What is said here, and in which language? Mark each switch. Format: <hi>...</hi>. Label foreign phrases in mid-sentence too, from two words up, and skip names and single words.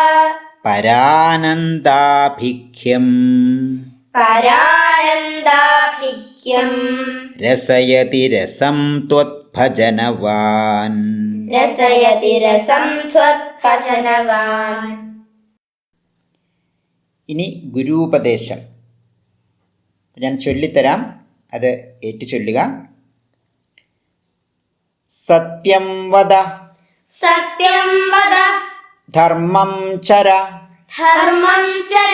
<sa>परानन्दाभिख्यम् परानन्दाभिह्यम् रसयति रसं त्वत्भजनवान् रसयति रसं त्वत्भजनवान्</sa> <ml>ഇനി ഗുരുപദേശം ഞാൻ ചൊല്ലിത്തരാം, അത് ഏറ്റു ചൊല്ലുക.</ml> <sa>സത്യം വദ സത്യം വദ ധർമ്മം ചര ധർമ്മം ചര</sa>